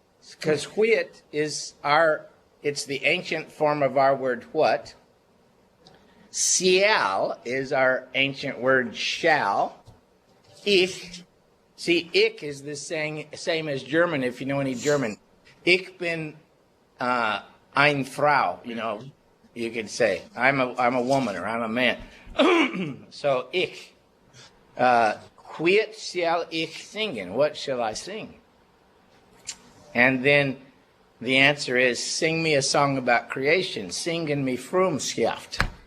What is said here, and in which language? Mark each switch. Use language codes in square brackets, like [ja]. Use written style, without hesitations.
[en] Because whit is it's the ancient form of our word what. Sial is our ancient word shall. Ich, see, ich is the same as German, if you know any German. [de] Ich bin ein Frau, [en] you know. You could say, I'm a woman or I'm a man. So, ich. Whit shall ich singen? What shall I sing? And then The answer is, sing me a song about creation. Singen me Frumschaft.